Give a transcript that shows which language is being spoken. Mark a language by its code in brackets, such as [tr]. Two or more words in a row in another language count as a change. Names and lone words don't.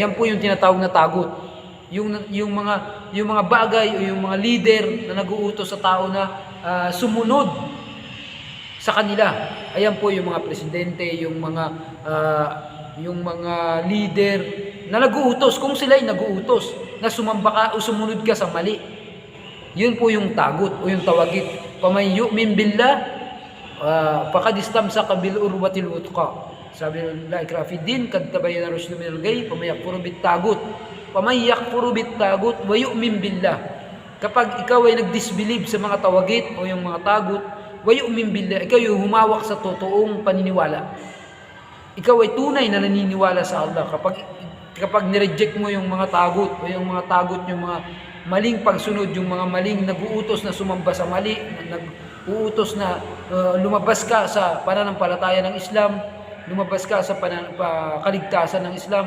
[tl] Yan po yung tinatawag na tagot. Yung mga bagay o yung mga leader na naguutos sa tao na sumunod sa kanila. Ayan po yung mga presidente, yung mga leader na naguutos, kung sila'y naguutos na sumamba ka o sumunod ka sa mali. Yun po yung tagot o yung tawagit. [ar] فمن يؤمن بالله فقد استمسك بالعروة الوثقى. [tl] Sabi ng [ar] لا إكراه في الدين قد تبين الرشد من الغي فمن يكفر بالطاغوت. فمن يكفر بالطاغوت ويؤمن بالله. [tl] Kapag ikaw ay nag-disbelieve sa mga tawagit o yung mga tagut, [ar] ويؤمن بالله, [tl] ikaw yung humawak sa totoong paniniwala. Ikaw ay tunay na naniniwala sa Allah. Kapag nireject mo yung mga tagut o yung mga tagut, yung mga maling pagsunod, yung mga maling nag-uutos na sumamba sa mali, nag-uutos na lumabas ka sa pananampalataya ng Islam, lumabas ka sa kaligtasan ng Islam.